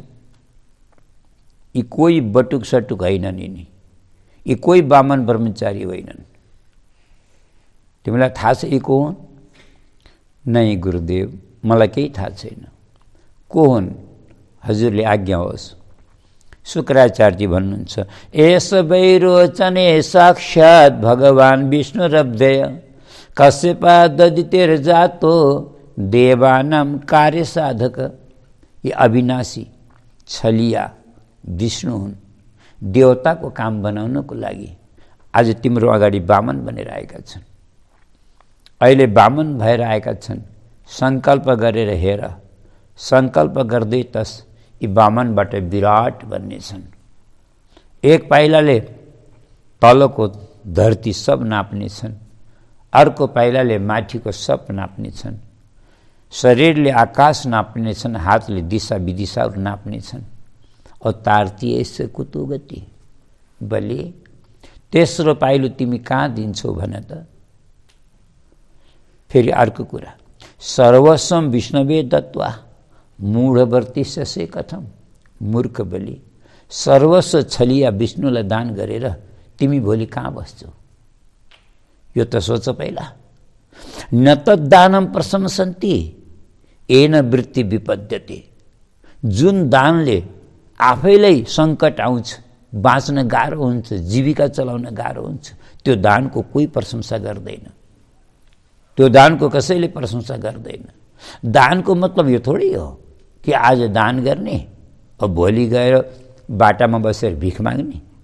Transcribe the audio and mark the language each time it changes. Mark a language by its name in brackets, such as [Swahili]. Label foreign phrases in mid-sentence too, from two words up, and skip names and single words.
[Nepali] यी कोही बटुक सटुक होइनन्, यी कोही वामन ब्रह्मचारी होइनन्। तिमीलाई थाहा छ यी को हुन्? नै गुरुदेव, मलाई केही थाहा छैन। को हुन्? हजुरले आज्ञा होस्। [Sanskrit] शुक्राचार्य भन्नुहुन्छ एस वैरोचने साक्षात् भगवान विष्णु रब्धय कश्यपा ददितेर जातो देवानाम कार्य साधक। [Nepali] ये अविनाशी छलिया विष्णु हुन्। देवताको काम बनाउनको लागि आज तिम्रो अगाडि वामन बनेर आएका छन्। अहिले वामन भएर आएका छन्। सङ्कल्प गरेर हेर, सङ्कल्प गर्दै तस यी वामनबाट विराट बन्नेछन्। एक पाइलाले तलको धरती सब नाप्नेछन्, अर्को पाइलाले माथिको सब नाप्नेछन्। शरीरले आकाश नाप्नेछन्, हातले दिशा विदिशाहरू नाप्नेछन्। [Sanskrit] औ तारतीय कुतो गति। [Nepali] बलि तेस्रो पाइलो तिमी कहाँ दिन्छौ भन त? फेरि अर्को कुरा, [Sanskrit] सर्वस्वम विष्णवे दत्वा मूढवर्ती ससे कथम। [Nepali] मूर्ख बलि, सर्वस्व छलिया विष्णुलाई दान गरेर तिमी भोलि कहाँ बस्छौ? यो त सोच पहिला। [Sanskrit] न तद्दानम प्रशंसन्ति येन वृत्ति विपद्यते। [Nepali] जुन दानले आफैलाई सङ्कट आउँछ, बाँच्न गाह्रो हुन्छ, जीविका चलाउन गाह्रो हुन्छ, त्यो दानको कोही प्रशंसा गर्दैन। त्यो दानको कसैले प्रशंसा गर्दैन। दानको मतलब यो थोरै हो कि आज दान गर्ने अब भोलि गएर बाटामा बसेर भिख माग्ने।